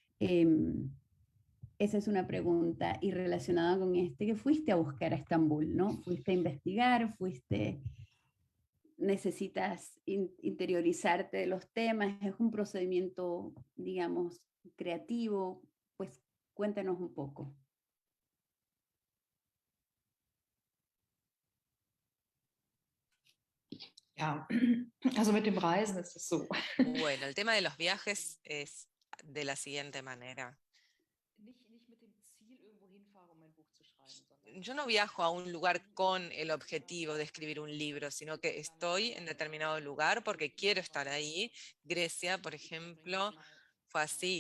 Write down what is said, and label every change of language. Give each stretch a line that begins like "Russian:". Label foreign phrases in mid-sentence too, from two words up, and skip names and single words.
Spanish: Esa es una pregunta, y relacionada con que fuiste a buscar a Estambul, ¿no? Fuiste a investigar, necesitas interiorizarte de los temas, es un procedimiento, digamos, creativo, pues cuéntanos un poco.
German: Ja, also mit dem Reisen ist es so.
Spanish: Bueno, el tema de los viajes es de la siguiente manera. Yo no viajo a un lugar con el objetivo de escribir un libro, sino que estoy en determinado lugar porque quiero estar ahí. Grecia, por ejemplo, fue así.